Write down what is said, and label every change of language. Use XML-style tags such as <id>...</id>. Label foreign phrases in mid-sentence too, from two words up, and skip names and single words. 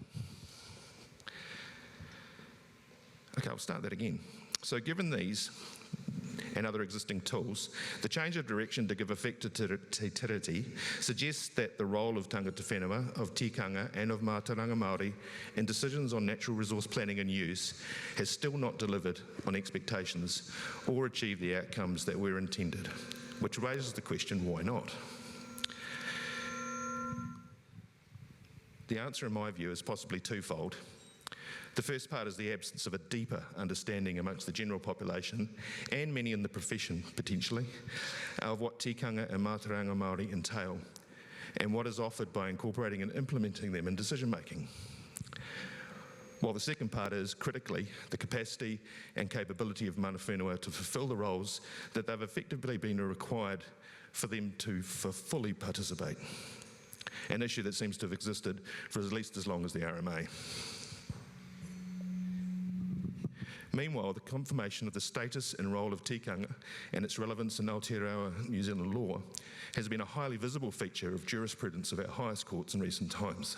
<en>Okay, I'll start that again. So given these and other existing tools, the change of direction to give effect to Te Tiriti suggests that the role of</en> <mi>tangata whenua,</mi> <en>of tikanga and of</en> <mi>mātauranga Māori</mi> <en>in decisions on natural resource planning and use has still not delivered on expectations or achieved the outcomes that were intended, which raises the question, why not? The answer, in my view, is possibly twofold. The first part is the absence of a deeper understanding amongst the general population, and many in the profession potentially, of what tikanga and</en> <mi>mātauranga Māori</mi> <en>entail, and what is offered by incorporating and implementing them in decision making. While the second part is, critically, the capacity and capability of</en> <mi>mana whenua</mi> <en>to fulfil the roles that they've effectively been required for them to fully participate, an issue that seems to have existed for at least as long as the RMA. Meanwhile, the confirmation of the status and role of tikanga and its relevance in Aotearoa New Zealand law has been a highly visible feature of jurisprudence of our highest courts in recent times.</en>